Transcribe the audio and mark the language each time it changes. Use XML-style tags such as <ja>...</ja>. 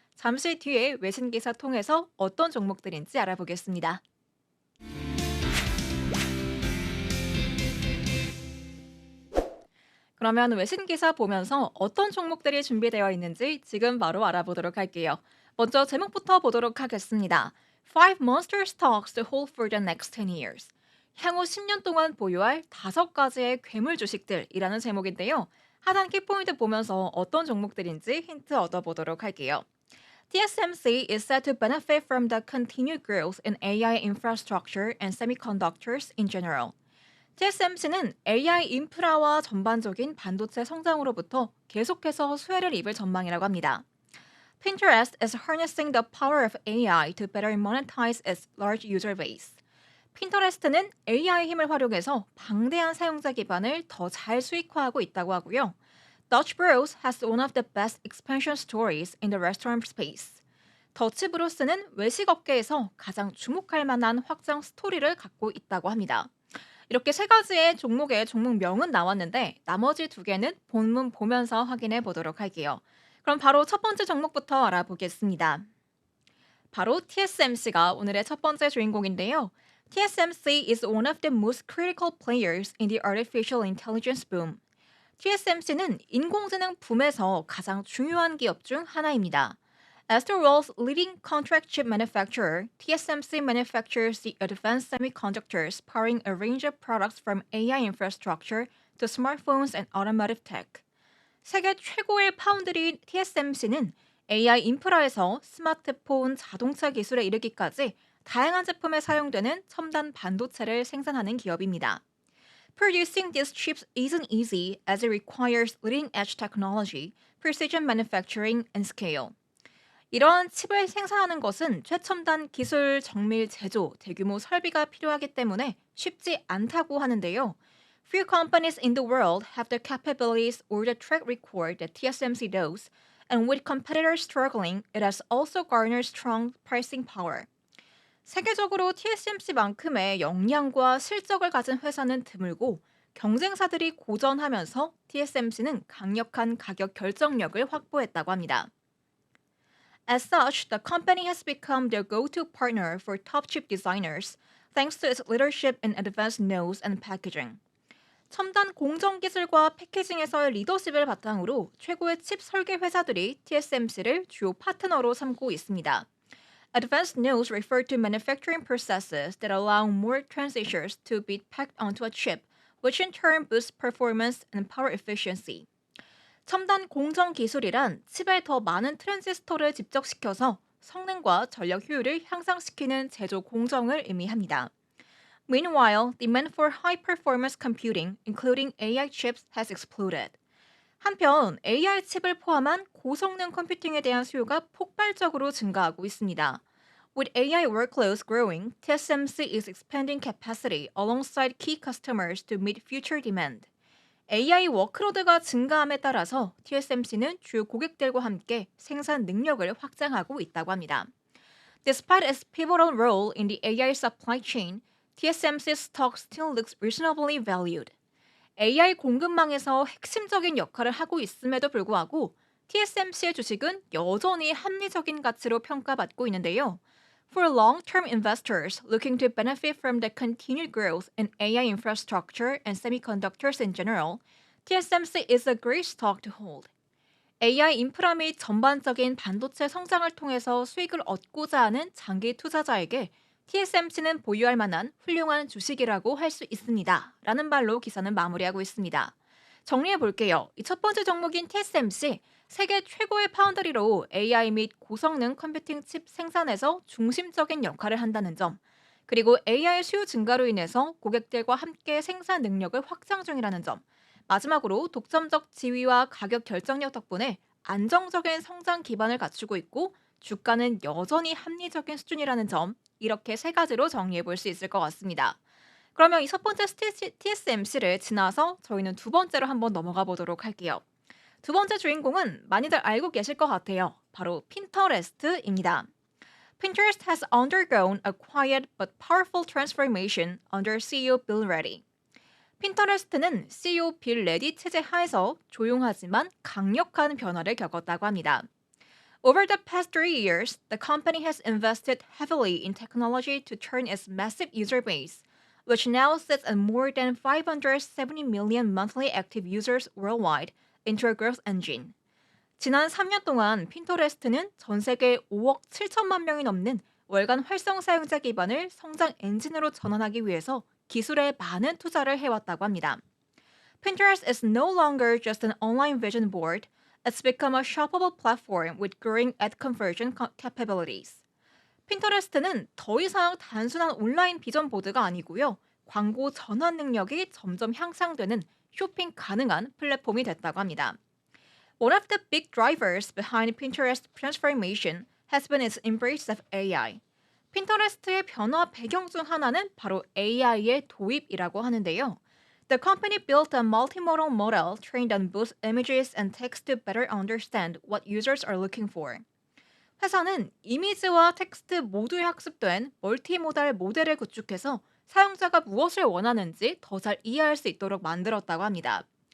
<ko>잠시 뒤에 외신 기사 통해서 어떤 종목들인지 알아보겠습니다. 그러면 외신 기사 보면서 어떤 종목들이 준비되어 있는지 지금 바로 알아보도록 할게요. 먼저 제목부터 보도록 하겠습니다.</ko> <en>Five monster stocks to hold for the next 10 years.</en> <ko>향후 10년 동안 보유할 5가지의 괴물 주식들이라는 제목인데요. 하단 키포인트 보면서 어떤 종목들인지 힌트 얻어보도록 할게요.</ko> <en>TSMC is set to benefit from the continued growth in AI infrastructure and semiconductors in general.</en> <ko>TSMC는 AI 인프라와 전반적인 반도체 성장으로부터 계속해서 수혜를 입을 전망이라고 합니다.</ko> <en>Pinterest is harnessing the power of AI to better monetize its large user base.</en> <ko>핀터레스트는 AI 힘을 활용해서 방대한 사용자 기반을 더 잘 수익화하고 있다고 하고요.</ko> <en>Dutch Bros has one of the best expansion stories in the restaurant space.</en> <ko>더치 브로스는 외식 업계에서 가장 주목할 만한 확장 스토리를 갖고 있다고 합니다. 이렇게 세 가지의 종목의 종목명은 나왔는데 나머지 두 개는 본문 보면서 확인해 보도록 할게요. 그럼 바로 첫 번째 종목부터 알아보겠습니다. 바로 TSMC가 오늘의 첫 번째 주인공인데요.</ko> <en>TSMC is one of the most critical players in the artificial intelligence boom.</en> <ko>TSMC는 인공지능 붐에서 가장 중요한 기업 중 하나입니다.</ko> <en>As the world's leading contract chip manufacturer, TSMC manufactures the advanced semiconductors powering a range of products from AI infrastructure to smartphones and automotive tech.</en> <ko>세계 최고의 파운드리인 TSMC는 AI 인프라에서 스마트폰, 자동차 기술에 이르기까지 다양한 제품에 사용되는 첨단 반도체를 생산하는 기업입니다.</ko> <en>Producing these chips isn't easy as it requires leading-edge technology, precision manufacturing, and scale.</en> <ko>이러한 칩을 생산하는 것은 최첨단 기술, 정밀 제조, 대규모 설비가 필요하기 때문에 쉽지 않다고 하는데요.</ko> <en>Few companies in the world have the capabilities or the track record that TSMC does, and with competitors struggling, it has also garnered strong pricing power.</en> <ko>세계적으로 TSMC만큼의 역량과 실적을 가진 회사는 드물고 경쟁사들이 고전하면서 TSMC는 강력한 가격 결정력을 확보했다고 합니다.</ko> <en>As such, the company has become their go-to partner for top chip designers thanks to its leadership in advanced nodes and packaging.</en> <ko>첨단 공정 기술과 패키징에서의 리더십을 바탕으로 최고의 칩 설계 회사들이 TSMC를 주요 파트너로 삼고 있습니다.</ko> <en>Advanced nodes refer to manufacturing processes that allow more transistors to be packed onto a chip, which in turn boosts performance and power efficiency.</en> <ko>첨단 공정 기술이란 칩에 더 많은 트랜지스터를 집적시켜서 성능과 전력 효율을 향상시키는 제조 공정을 의미합니다.</ko> <en>Meanwhile, demand for high-performance computing, including AI chips, has exploded.</en> <ko>한편 AI 칩을 포함한 고성능 컴퓨팅에 대한 수요가 폭발적으로 증가하고 있습니다.</ko> <en>With AI workloads growing, TSMC is expanding capacity alongside key customers to meet future demand.</en> <ko>AI 워크로드가 증가함에 따라서 TSMC는 주요 고객들과 함께 생산 능력을 확장하고 있다고 합니다.</ko> <en>Despite its pivotal role in the AI supply chain, TSMC's stock still looks reasonably valued.</en> <ko>AI 공급망에서 핵심적인 역할을 하고 있음에도 불구하고 TSMC의 주식은 여전히 합리적인 가치로 평가받고 있는데요.</ko> <en>For long-term investors looking to benefit from the continued growth in AI infrastructure and semiconductors in general, TSMC is a great stock to hold.</en> <ko>AI 인프라 및 전반적인 반도체 성장을 통해서 수익을 얻고자 하는 장기 투자자에게 TSMC는 보유할 만한 훌륭한 주식이라고 할 수 있습니다. 라는 말로 기사는 마무리하고 있습니다. 정리해 볼게요. 이 첫 번째 종목인 TSMC, 세계 최고의 파운드리로 AI 및 고성능 컴퓨팅 칩 생산에서 중심적인 역할을 한다는 점, 그리고 AI 수요 증가로 인해서 고객들과 함께 생산 능력을 확장 중이라는 점, 마지막으로 독점적 지위와 가격 결정력 덕분에 안정적인 성장 기반을 갖추고 있고 주가는 여전히 합리적인 수준이라는 점, 이렇게 세 가지로 정리해 볼 수 있을 것 같습니다. 그러면 이 첫 번째 TSMC를 지나서 저희는 두 번째로 한번 넘어가 보도록 할게요. 두 번째 주인공은 많이들 알고 계실 것 같아요. 바로 핀터레스트입니다.</ko> <en>Pinterest has undergone a quiet but powerful transformation under CEO Bill Ready.</en> <ko>핀터레스트는 CEO 빌 레디 체제 하에서 조용하지만 강력한 변화를 겪었다고 합니다.</ko> <en>Over the past 3 years, the company has invested heavily in technology to turn its massive user base, which now sits at more than 570 million monthly active users worldwide, into a growth engine.</en> <ko>지난 3년 동안 핀터레스트는 전 세계 5억 7천만 명이 넘는 월간 활성 사용자 기반을 성장 엔진으로 전환하기 위해서 기술에 많은 투자를 해왔다고 합니다.</ko> <en>Pinterest is no longer just an online vision board. It's become a shoppable platform with growing ad conversion capabilities.</en> <ko>핀터레스트는 더 이상 단순한 온라인 비전 보드가 아니고요. 광고 전환 능력이 점점 향상되는 쇼핑 가능한 플랫폼이 됐다고 합니다.</ko> <en>One of the big drivers behind Pinterest transformation has been its embrace of AI.</en> <ko>핀터레스트의 변화 배경 중 하나는 바로 AI의 도입이라고 하는데요.</ko> <en>The company built a multimodal model trained on both images and text to better understand what users are looking for.</en> <ko>회사는 이미지와 텍스트 모두에 학습된 멀티모달 모델을 구축해서 사용자가 무엇을 원하는지 더 잘 이해할 수 있도록 만들었다고 합니다.</ko>